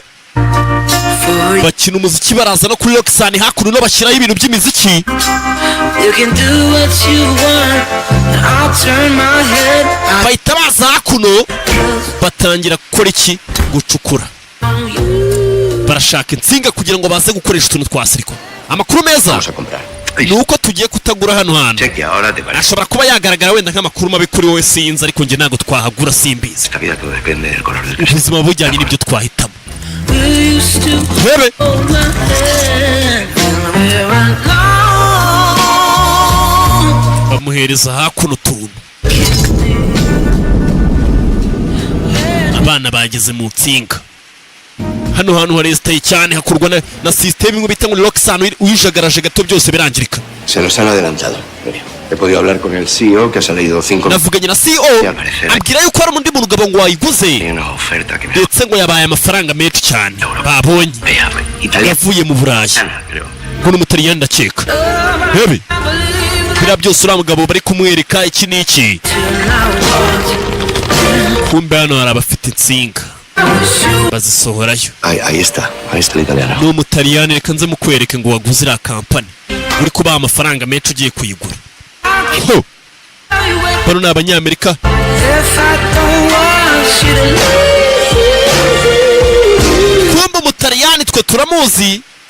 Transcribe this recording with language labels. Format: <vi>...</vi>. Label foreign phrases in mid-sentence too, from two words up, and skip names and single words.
<rw>Bakina umuziki baraza no kuri Roxanne hakuno no bashyiraho ibintu by'imiziki. Bahita baza hakuno batangira gukora iki? Gucukura. Barashaka insinga kugira ngo baze gukoresha utuntu twa siriko. Amakuru meza</rw> <es>Vamos a comprar.</es> <rw>nuko tugiye kutagura hano hantu.</rw> <es>Sé que ahora te parece.</es> <rw>Ashobora kuba yagaragara wenda nk'amakuru mabi kuri wowe sinzi, ariko njye ntabwo twahagura simbizi.</rw> <es>Esta vida todo depende del color del cristal.</es> <rw>Ubuzima bujyanye n'ibyo twahitamo. Rebe bamuhereza hakuno utuntu. Abana bageze mu nsinga. Hano hantu haresitaye cyane, hakorwa na system imwe bita ngo Roxanne, uyijagaraje gato byose birangirika.</rw> <es>Se nos han adelantado. Mira, he podido hablar con el CEO que ha salido 5...</es> <rw>Navuganye na CEO abwira yuko hari undi mugabo ngo wayiguze</rw> <es>Hay una oferta que me...</es> <rw>ndetse ngo yabaye amafaranga menshi cyane babonye.</rw> <es>Vea, Italia...</es> <rw>Yavuye mu Burayi</rw> <es>creo.</es> <rw>ngo n'umutaliyani ndakeka. Rebe biriya byose uriya mugabo bari kumwereka iki n'iki. Kumbe hano hari abafite insinga bazisohorayo.</rw> <es>Ahí está el italiano.</es> <rw>Ni umutaliyani, reka nze mukwereke ngo waguze iriya kampani uri kubaha amafaranga menshi ugiye kuyigura. Ho! Bano ni abanyamerika. Kumbe umutaliyani twe turamuzi.</rw>